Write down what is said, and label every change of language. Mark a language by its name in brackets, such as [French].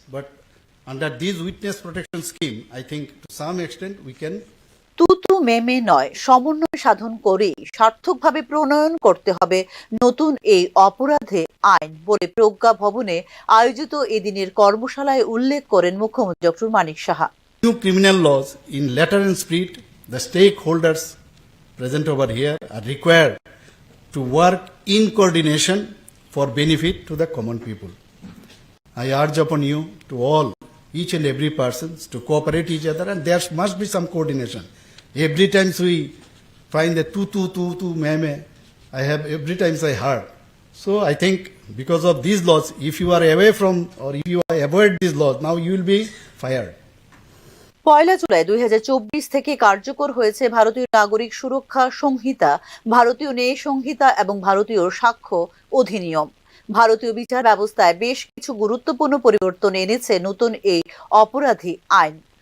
[English] But under this witness protection scheme, I think to some extent we can [Bangla] Tutu মেমে নয়, সমন্বয় সাধন করেই সার্থকভাবে প্রণয়ন করতে হবে নতুন এই অপরাধে আইন বলে প্রজ্ঞা ভবনে আয়োজিত এদিনের কর্মশালায় উল্লেখ করেন মুখ্যমন্ত্রী doctor Manik Saha. [English] New criminal laws in letter and spirit, the stakeholders present over here are required to work in coordination for benefit to the common people. I urge upon you to all, each and every person to cooperate each other, and there must be some coordination. Every time we find the tu meme, every time I heard. So I think because of these laws, if you are away from or if you avoid these laws, now you will be fired. [Bangla] 1 July 2024 থেকে কার্যকর হয়েছে ভারতীয় নাগরিক সুরক্ষা সংহিতা, ভারতীয় ন্যায় সংহিতা এবং ভারতীয় সাক্ষ্য অধিনিয়ম। ভারতীয় বিচার ব্যবস্থায় বেশ কিছু গুরুত্বপূর্ণ পরিবর্তন এনেছে নতুন এই অপরাধী আইন।